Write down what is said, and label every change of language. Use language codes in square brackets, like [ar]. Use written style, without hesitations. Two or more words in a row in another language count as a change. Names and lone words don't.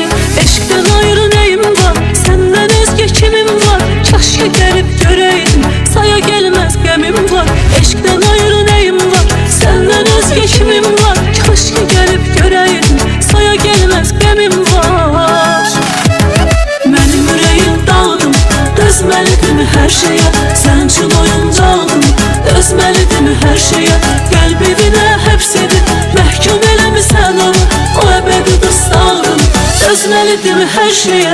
[tr] Eşkten ayrı neyim var, senden özge kimim var? Kaş ki gelip göreydin, saya gelmez gemim var. Eşkten ayrı neyim var, senden özge kimim var? Kaş ki gelip göreydin, saya gelmez gemim var. [az] Mənim ürəyim dağdım, dözməlidirmi hər şeyə? Sən üçün oyuncaqdım, dözməlidirmi hər şeyə? Qəlb evinə həbs edib məhkum eləmisən onu, o əbədi dustağım, dözməlidirmi hər şeyə?